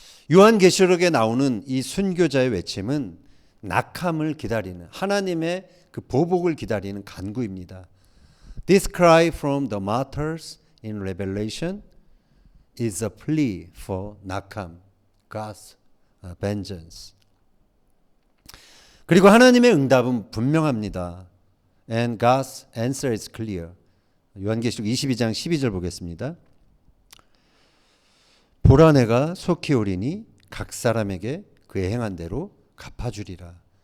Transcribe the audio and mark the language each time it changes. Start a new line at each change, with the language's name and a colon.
Korean: 요한계시록에 나오는 이 순교자의 외침은 낙함을 기다리는 하나님의 그 보복을 기다리는 간구입니다.
English: This cry from the martyrs in Revelation is a plea for 낙함, God's vengeance.
Korean: 그리고 하나님의 응답은 분명합니다.
English: And God's answer is clear.
Korean: 요한계시록 22장 12절 보겠습니다. 보라 내가 속히 오리니 각 사람에게 그의 행한 대로 갚아주리라.